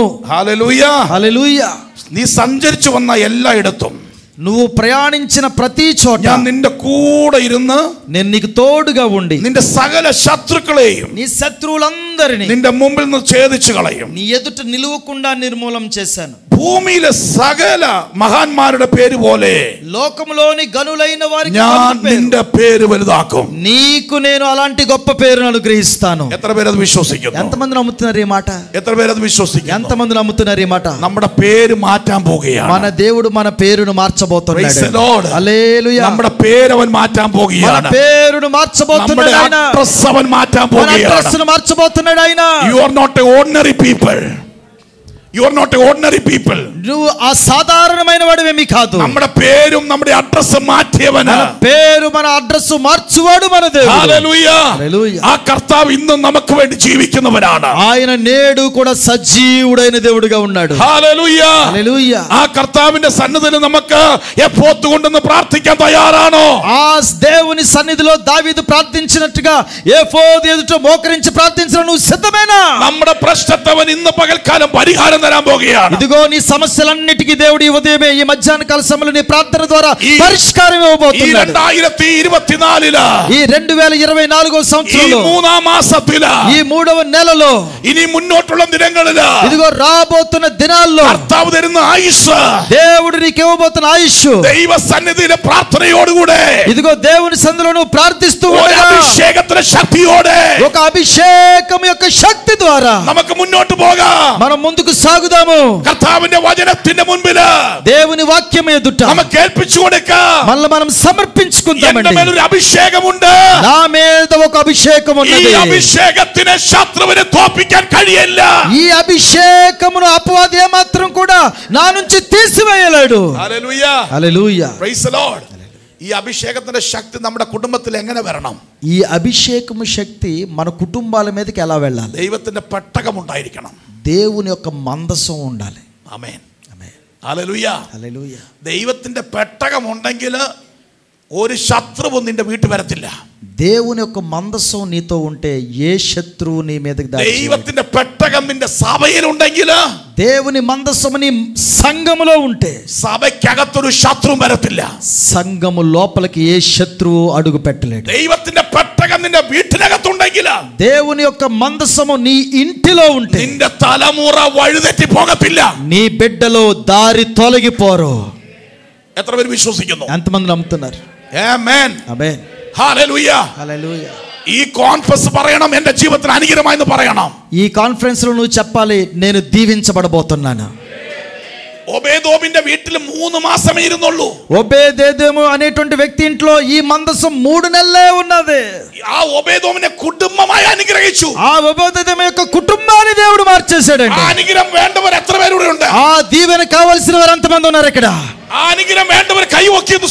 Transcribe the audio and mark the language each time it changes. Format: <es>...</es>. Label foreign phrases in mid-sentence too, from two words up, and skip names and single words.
<te>హల్లెలూయా, హల్లెలూయా.</te> <ml>നീ സഞ്ചരിച്ചു വന്ന എല്ലായിടത്തും,</ml> <te>నువ్వు ప్రయాణించిన ప్రతి చోట</te> <ml>ഞാൻ നിന്റെ കൂടെ ഇരുന്ന്</ml> <te>నేను నీకు తోడుగా ఉండి</te> <ml>നിന്റെ സകല ശത്രുക്കളെയും</ml> <te>నీ శత్రువులందరినీ</te> <ml>നിന്റെ മുമ്പിൽ നിന്ന് ഛേദിച്ചു കളയും.</ml> <te>నీ ఎదుట నిలవకుండా నిర్మూలం చేశాను.</te> <ml>ഭൂമിയിലെ സകല മഹാന്മാരുടെ പേര് പോലെ</ml> <te>లోకములోని గనులైన వారికి</te> <ml>ഞാൻ നിന്റെ പേര് വലുതാക്കും.</ml> <te>నీకు నేను అలాంటి గొప్ప పేరును అనుగ్రహిస్తాను.</te> <ml>എത്ര പേര് അത് വിശ്വസിക്കുന്നു?</ml> <te>ఎంతమంది నమ్ముతున్నారు ఈ మాట?</te> <ml>എത്ര പേര് അത് വിശ്വസിക്കുന്നു?</ml> <te>ఎంతమంది నమ్ముతున్నారు ఈ మాట?</te> <ml>നമ്മുടെ പേര് മാറ്റാൻ പോകുകയാണ്.</ml> <te>మన దేవుడు మన పేరును మార్చబోతున్నాడు.</te> <en>Praise the Lord.</en> <te>హల్లెలూయా.</te> <ml>നമ്മുടെ പേര് അവൻ മാറ്റാൻ പോകുകയാണ്.</ml> <te>మన పేరును మార్చబోతున్నాడు ఆయన.</te> <ml>നമ്മുടെ അഡ്രസ് അവൻ മാറ്റാൻ</ml> <te>మన</te> <ml>പോകുകയാണ്.</ml> <te>అడ్రస్ను మార్చబోతున్నాడు ఆయన.</te> <en>You are not a ordinary people. You are not a ordinary people.</en> <te>నువ్వు అసాధారణమైన వాడివేమీ కాదు.</te> <ml>നമ്മുടെ പേരും നമ്മുടെ അഡ്രസ് മാറ്റിയവന്.</ml> <te>మన పేరు మన అడ్రస్ మార్చువాడు మన దేవుడు. హల్లెలూయా. హల్లెలూయా.</te> <ml>ఆ కర్ത്താവ് ഇന്നും നമുക്ക് വേണ്ടി ജീവിക്കുന്നവനാണ്.</ml> <te>ఆయన నేడు కూడా సజీవుడైన దేవుడుగా ఉన్నాడు.</te> <ml>ഹല്ലേലൂയാ.</ml> <te>హల్లెలూయా.</te> <ml>ആ കർത്താവിന്റെ സന്നിധിയിൽ നമുക്ക് എപ്പോത്ത് കൊണ്ടെന്ന് പ്രാർത്ഥിക്കാൻ തയ്യാറാണോ?</ml> <te>ఆ దేవుని సన్నిధిలో దావీదు ప్రార్థించినట్టుగా ఎఫోదు ఎదుట మోకరించి ప్రార్థించడం నువ్వు సిద్ధమేనా?</te> <ml>നമ്മുടെ പ്രശ്നത്തവൻ ഇന്ന് പകൽക്കാലം പരിഹാരം തരാൻ പോകുകയാണ്.</ml> <te>ఇదిగో నీ సమస్యలన్నిటికీ దేవుడు ఈ ఉదయమే ఈ మధ్యాహ్న కాల సమయంలో నీ ప్రార్థన ద్వారా పరిష్కారం ఇవ్వబోతున్నాడు. 2024 ఈ 2024 సంవత్సరంలో</te> <ml>മൂന്നാം മാസത്തില്</ml> <te>ఈ 3వ నెలలో</te> <ml>ഇനി മുന്നോട്ടുള്ള ദിനങ്ങളില്</ml> <te>ఇదిగో రాబోతున్న దినాల్లో</te> <ml>കർത്താവ് തരുന്ന ആയുസ്,</ml> <te>దేవుడు నీకు ఇవ్వబోతున్న ఆయుష్,</te> <ml>ദൈവ സന്നിധിയിലെ പ്രാർത്ഥനയോടുകൂടെ,</ml> <te>ఇదిగో దేవుని సన్నిధిలో నువ్వు ప్రార్థిస్తూ ఉండగా</te> <ml>അഭിഷേകത്തിന്റെ ശക്തിയോടെ,</ml> <te>ఒక అభిషేకం యొక్క శక్తి ద్వారా</te> <ml>നമുക്ക് മുന്നോട്ട് പോകാം.</ml> <te>మనం ముందుకు సాగుదాము.</te> <ml>കർത്താവിന്റെ വചനത്തിന്റെ മുൻപില്</ml> <te>దేవుని వాక్యం ఎదుట</te> <ml>നമുക്ക് ഏൽപ്പിച്ചു കൊടുക്കാം.</ml> <te>మళ్ళీ మనం సమర్పించుకుందామండి.</te> <ml>എന്റെ മേലൊരു അഭിഷേകമുണ്ട്.</ml> <te>నా మీద ఒక అభిషేకం</te> <ml>ഈ</ml> <te>ఉన్నది.</te> <ml>അഭിഷേകത്തിന് ശത്രുവിനെ തോൽപ്പിക്കാൻ കഴിയില്ല.</ml> <te>ఈ అభిషేకమును అపవాది ఏమాత్రం కూడా నా నుంచి తీసివేయలేడు.</te> <ml>ഹല്ലേലൂയ.</ml> <te>హల్లెలూయా.</te> <en>Praise the Lord.</en> <ml>ഈ അഭിഷേകത്തിന്റെ ശക്തി നമ്മുടെ കുടുംബത്തിൽ എങ്ങനെ വരണം?</ml> <te>ఈ అభిషేకము శక్తి మన కుటుంబాల మీదకి ఎలా వెళ్ళాలి?</te> <ml>ദൈവത്തിന്റെ പെട്ടകം ഉണ്ടായിരിക്കണം.</ml> <te>దేవుని యొక్క మందసం ఉండాలి.</te> <ml>ആമേൻ.</ml> <te>ఆమేన్.</te> <ml>ഹല്ലേലൂയ.</ml> <te>హల్లెలూయా.</te> <ml>ദൈവത്തിന്റെ പെട്ടകം ഉണ്ടെങ്കിൽ ഒരു ശത്രുവും നിന്റെ വീട്ടിൽ വരത്തില്ല.</ml> <te>దేవుని యొక్క మందసం నీతో ఉంటే ఏ శత్రువు నీ మీదకి దాడి చేయలేడు.</te> <ml>ദൈവത്തിന്റെ പെട്ടകം നിന്റെ സഭയിലുണ്ടെങ്കിൽ,</ml> <te>దేవుని మందసం నీ సంఘములో ఉంటే</te> <ml>സഭയ്ക്കകത്തൊരു ശത്രു വരത്തില്ല.</ml> <te>సంఘము లోపలికి ఏ శత్రువు అడుగు పెట్టలేడు.</te> <ml>ദൈവത്തിന്റെ പെട്ടകം നിന്റെ വീട്ടിനകത്തുണ്ടെങ്കിൽ,</ml> <te>దేవుని యొక్క మందసము నీ ఇంటిలో ఉంటే</te> <ml>നിന്റെ തലമുറ വഴിതെറ്റി പോകത്തില്ല.</ml> <te>నీ బిడ్డలో దారి తొలగిపోరు.</te> <ml>എത്ര പേര് വിശ്വസിക്കുന്നു?</ml> <te>ఎంతమంది నమ్ముతున్నారు?</te> <ml>ആമേൻ.</ml> <te>ఆమేన్.</te> <ml>ഹല്ലേലൂയ.</ml> <te>హల్లెలూయా.</te> <ml>ഈ കോൺഫറൻസ് പറയണം, എന്റെ ജീവിതത്തിൽ അനുഗ്രഹമായെന്ന് പറയണം.</ml> <te>ఈ కాన్ఫరెన్స్ లో నువ్వు చెప్పాలి, నేను దీవించబడబోతున్నాను.</te> <ml>ഒബേദോമിന്റെ വീട്ടിൽ 3 മാസമേ ഇരുന്നുള്ളൂ.</ml> <te>ఒబేదెదోము అనేటువంటి వ్యక్తి ఇంట్లో ఈ మందసం 3 నెలలే ఉన్నది.</te> <ml>ആ ഒബേദോമിനെ കുടുംബമായി അനുഗ്രഹിച്ചു.</ml> <te>ఆ ఒబేదెదోము యొక్క కుటుంబాన్ని దేవుడు మార్చేశాడండి.</te> <ml>ആ അനുഗ്രഹം വേണ്ടവർ എത്ര പേരുടെ ഉണ്ട്?</ml> <te>ఆ దీవెన కావాల్సిన వారు ఎంతమంది ఉన్నారు ఇక్కడ?</te> <ml>ആ അനുഗ്രഹം വേണ്ടവർ കൈ പൊക്കിയെന്ന്</ml>